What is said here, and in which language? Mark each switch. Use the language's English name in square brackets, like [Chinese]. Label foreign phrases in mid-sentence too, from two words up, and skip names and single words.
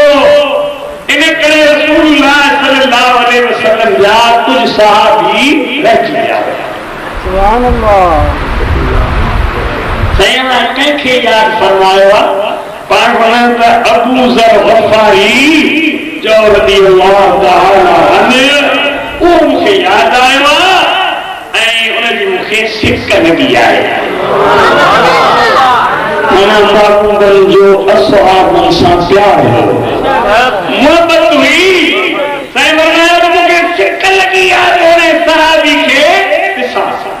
[Sindhi] इन करे रसूलुल्लाह [Arabic] صلى الله عليه وسلم [Sindhi] जा कुछ सहाबी रहिजी विया। [Arabic] سبحان الله. [Sindhi] सैयद कंहिंखे यादि फरमायो आहे? पाण वञनि त अबू ज़र ग़फ़ारी जो [Arabic] رضي الله تعالى عنه, [Sindhi] उहो मूंखे यादि आयो आहे ऐं उनजी मूंखे सिक लॻी आहे। जो असहाबन सां प्यार हो, मोहब्बत हुई। मूंखे सिक लॻी आहे सहाबी खे ॾिसां।